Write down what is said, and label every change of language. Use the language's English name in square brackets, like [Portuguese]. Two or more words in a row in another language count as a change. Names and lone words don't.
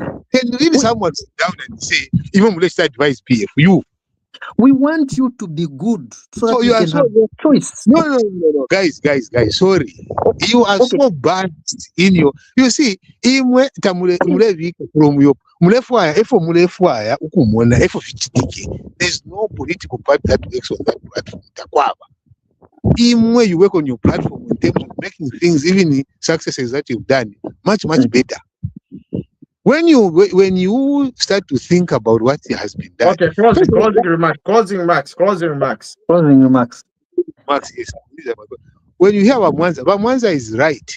[English] Can really someone sit down and say, even let's advise PF, you. We want you to be good so that So you you are can so have choice. no. Guys, sorry. You are Okay. so biased in your. You see, [Bemba] imwe tamulevika [English] from your [Bemba] mulefwaya, efo mulefwaya ukumona efo fichitike. [English] There's no political party that works on that platform. Takwaba. Imwe you work on your platform in terms of making things, even successes that you've done, much better. When you start to think about what has been done. Okay, closing remarks. Max, yes. When you hear Mwanza is right.